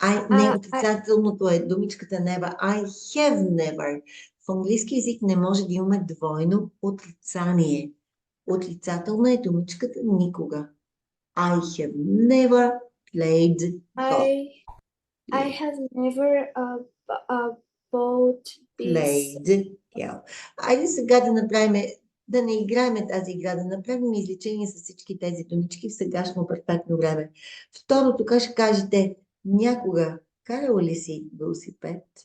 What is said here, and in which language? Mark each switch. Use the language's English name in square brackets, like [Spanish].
[Bulgarian] Не, отрицателното е думичката never. [English] I have never. [Bulgarian] В английски език не може да имаме двойно отрицание. Отрицателна е думичката никога. [English] I have never played golf. I have never bought this. Played. Yeah. [Bulgarian] Айде сега да не играем тази игра, да направим изречение с всички тези думички в сегашно перфектно време. Второто, как ще кажете, някога карала ли си велосипед?